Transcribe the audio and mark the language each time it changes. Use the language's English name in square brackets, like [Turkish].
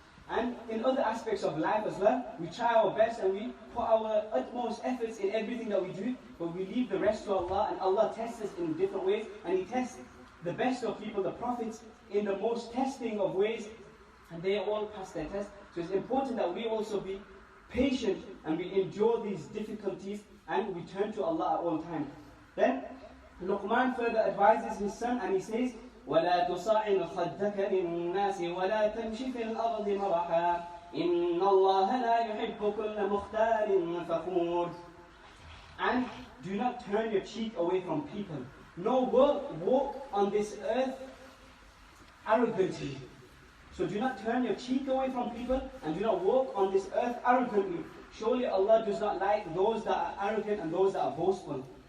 [English] And in other aspects of life as well, we try our best and we put our utmost efforts in everything that we do, but we leave the rest to Allah, and Allah tests us in different ways, and He tests the best of people, the prophets, in the most testing of ways, and they all pass their test. So it's important that we also be patient and we endure these difficulties and we turn to Allah at all times. Then Luqman further advises his son and he says, [Arabic] وَلَا تُصَعِّرْ خَدَّكَ لِلنَّاسِ وَلَا تَمْشِ فِي الْأَرْضِ مَرَحًا إِنَّ اللَّهَ لَا يُحِبُّ كُلَّ مُخْتَالٍ فَخُورٍ. [English] And do not turn your cheek away from people. No, walk on this earth arrogantly. So do not turn your cheek away from people and do not walk on this earth arrogantly. Surely Allah does not like those that are arrogant and those that are boastful.